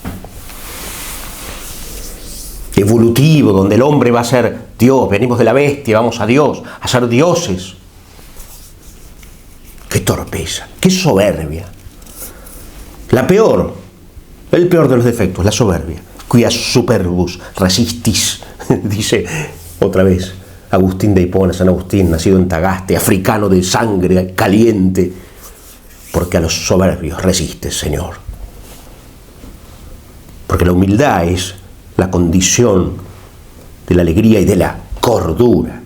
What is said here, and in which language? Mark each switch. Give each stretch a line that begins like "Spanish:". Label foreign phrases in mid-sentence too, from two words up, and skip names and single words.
Spanish: Evolutivo, donde el hombre va a ser Dios. Venimos de la bestia, vamos a Dios, a ser dioses. Qué torpeza, qué soberbia. El peor de los defectos, la soberbia.
Latin: Quia superbus resistis,
Spanish: dice otra vez Agustín de Hipona, San Agustín, nacido en Tagaste, africano de sangre caliente, porque a los soberbios resistes, Señor. Porque la humildad es la condición de la alegría y de la cordura.